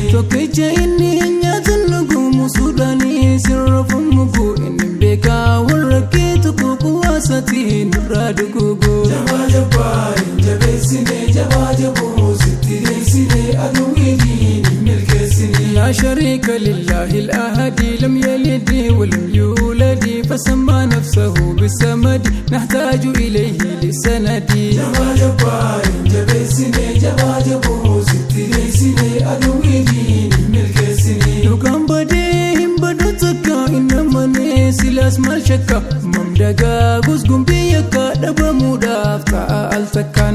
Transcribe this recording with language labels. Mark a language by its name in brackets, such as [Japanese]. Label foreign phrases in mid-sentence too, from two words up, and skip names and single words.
[Oromo] Tokkicha inni hin nyaatan dhugumu suudhaanii sirrafu mugu inni beekaa warra kee tokko kuwaasatiin irraa dhugugu. Jabaa jabbaan jabeessine jabaa jaboo sitti deessine aduwwii diin milkeessine. [Arabic] لا شريك لله الأحد لم يلد ولم يولد فسمى نفسه بالصمد نحتاج إليه للسند. [Oromo] Jabaa jabbaan jabeessine jabaa jaboo sitti deessine aduwwii diin milkeessine. Dhugaan badee hin badu takka innamane silaas maal shakka mamdagaa gusgumbii yakka dhabamuudhaaf ta'a al takkaan.